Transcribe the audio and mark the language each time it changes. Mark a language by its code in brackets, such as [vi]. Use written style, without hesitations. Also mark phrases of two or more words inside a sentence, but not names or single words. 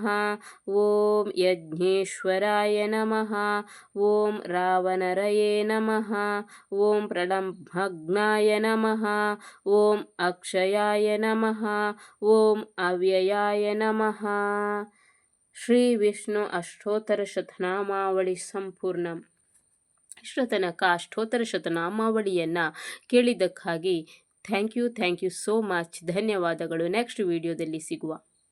[sa] ॐ यज्ञेश्वराय नमः। ॐ रावणरये नमः। ॐ प्रलम्भग्नाय नमः। ॐ अक्षयाय नमः। ॐ अव्ययाय नमः। [kn] ಶ್ರೀ ವಿಷ್ಣು ಅಷ್ಟೋತ್ತರ ಶತನಾಮಾವಳಿ ಸಂಪೂರ್ಣ. ಇಷ್ಟರ ತನಕ ಅಷ್ಟೋತ್ತರ ಶತನಾಮಾವಳಿಯನ್ನು ಕೇಳಿದ್ದಕ್ಕಾಗಿ [en] thank you so much. [kn] ಧನ್ಯವಾದಗಳು. [en] next video [kn] ಸಿಗುವ.